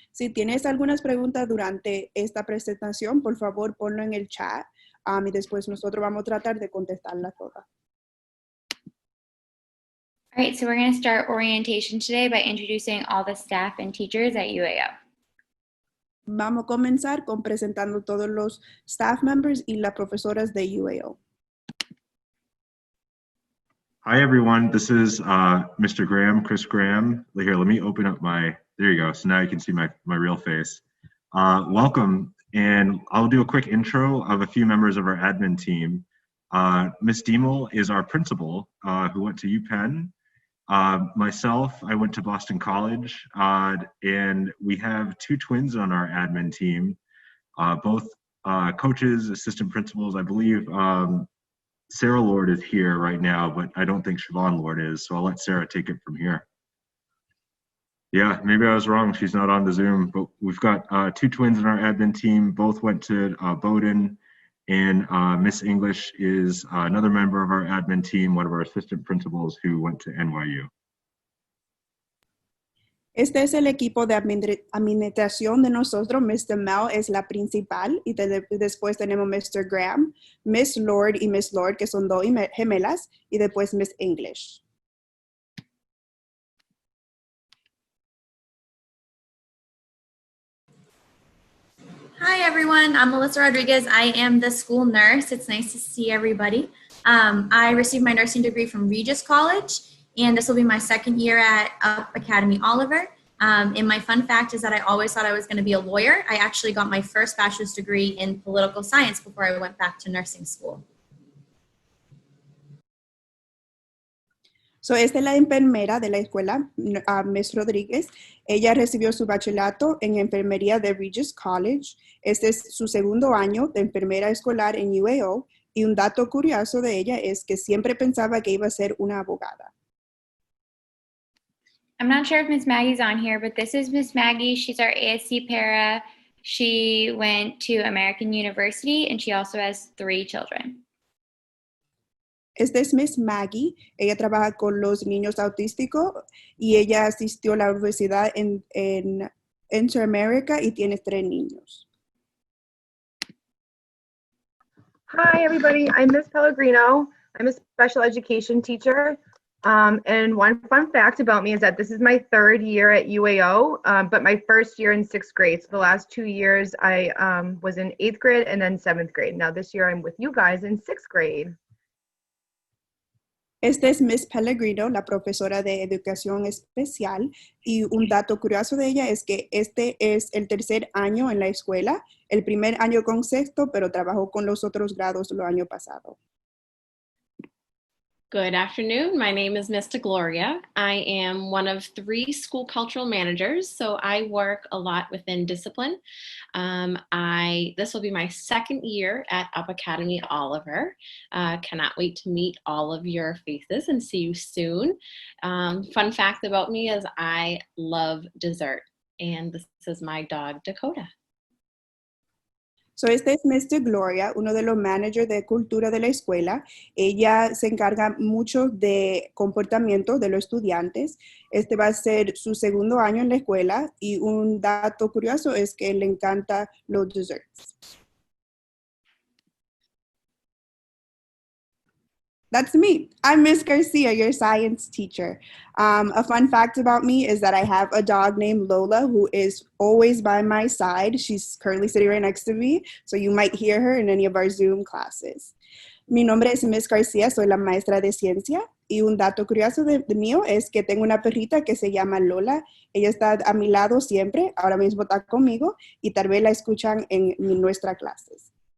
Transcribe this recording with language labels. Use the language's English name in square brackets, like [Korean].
[Spanish] Si tienes algunas preguntas durante esta presentación, por favor ponlo en el chat y después nosotros vamos a tratar de contestarlas todas. [English] All right, so we're going to start orientation today by introducing all the staff and teachers at UAO. [Spanish] Vamos a comenzar con presentando todos los [English] staff members [Spanish] y las profesoras de UAO. [English] Hi, everyone. This is Mr. Graham, Chris Graham. Here, let me open up there you go. So now you can see my real face. Welcome, and I'll do a quick intro of a few members of our admin team. Miss Dimick is our principal who went to UPenn. Myself, I went to Boston College, and we have two twins on our admin team, both coaches, assistant principals. I believe Sarah Lord is here right now, but I don't think Siobhan Lord is, so I'll let Sarah take it from here. Yeah, maybe I was wrong. She's not on the Zoom, but we've got two twins in our admin team. Both went to Bowdoin, and Miss English is another member of our admin team, one of our assistant principals who went to NYU. [Spanish] Este es el equipo de administración de nosotros. Mr. Mel es la principal y después tenemos Mr. Graham, Miss Lord y Miss Lord, que son dos gemelas, y después Miss English. [English] Hi everyone, I'm Melissa Rodriguez. I am the school nurse. It's nice to see everybody. I received my nursing degree from Regis College, and this will be my second year at Up Academy Oliver. And my fun fact is that I always thought I was going to be a lawyer. I actually got my first bachelor's degree in political science before I went back to nursing school. [Spanish] So, esta es la enfermera de la escuela, Miss Rodríguez. Ella recibió su bachillerato en enfermería de Regis College. Este es su segundo año de enfermera escolar en UAO. Y un dato curioso de ella es que siempre pensaba que iba a ser una abogada. [English] I'm not sure if Miss Maggie's on here, but this is Miss Maggie. She's our ASC para. She went to American University, and she also has 3 children. [Spanish] Esta es Miss Maggie. Ella trabaja con los niños autísticos y ella asistió a la universidad en Interamerica y tiene 3 niños. [English] Hi, everybody. I'm Miss Pellegrino. I'm a special education teacher. And one fun fact about me is that this is my 3rd year at UAO, but my first year in 6th grade. So the last 2 years I was in 8th grade and then 7th grade. Now this year I'm with you guys in 6th grade. [Spanish] Esta es Miss Pellegrino, la profesora de educación especial, y un dato curioso de ella es que este es el 3er año en la escuela, el primer año con sexto, pero trabajó con los otros grados el año pasado. [English] Good afternoon. My name is Mr. Gloria. I am one of 3 school cultural managers, so I work a lot within discipline. This will be my 2nd year at Up Academy Oliver. Cannot wait to meet all of your faces and see you soon. Fun fact about me is I love dessert, and this is my dog, Dakota. [Spanish] So, este es Mr. Gloria, uno de los managers de cultura de la escuela. Ella se encarga mucho de comportamiento de los estudiantes. Este va a ser su 2º año en la escuela y un dato curioso es que le encanta los desserts. [English] That's me. I'm Miss Garcia, your science teacher. A fun fact about me is that I have a dog named Lola who is always by my side. She's currently sitting right next to me, so you might hear her in any of our Zoom classes. [Spanish] Mi nombre es Miss Garcia, soy la maestra de ciencia, y un dato curioso de mío es que tengo una perrita que se llama Lola. Ella está a mi lado siempre, ahora mismo está conmigo, y tal vez la escuchan en nuestras clases.